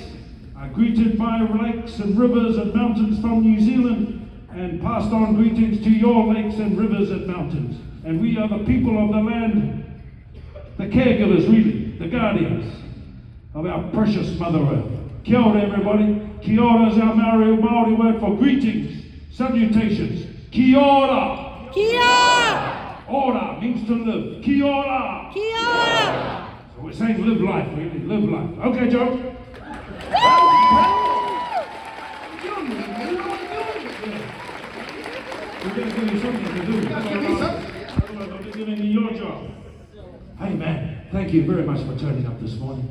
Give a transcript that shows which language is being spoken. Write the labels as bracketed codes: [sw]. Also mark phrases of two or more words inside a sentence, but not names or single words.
[en] I greeted my lakes and rivers and mountains from New Zealand and passed on greetings to your lakes and rivers and mountains. And we are the people of the land, the caregivers really, the guardians of our precious Mother Earth. [mi] Kia ora, [en] everybody. [mi] Kia ora [en] is our Maori word for greetings, salutations. [mi] Kia ora. Kia! [en] Ora means to live. [mi] Kia ora. Kia! [en] So we're saying live life, really, live life. Okay, Joe. We're going to give you something to do. I'll be giving you your job. Hey, man, thank you very much for turning up this morning.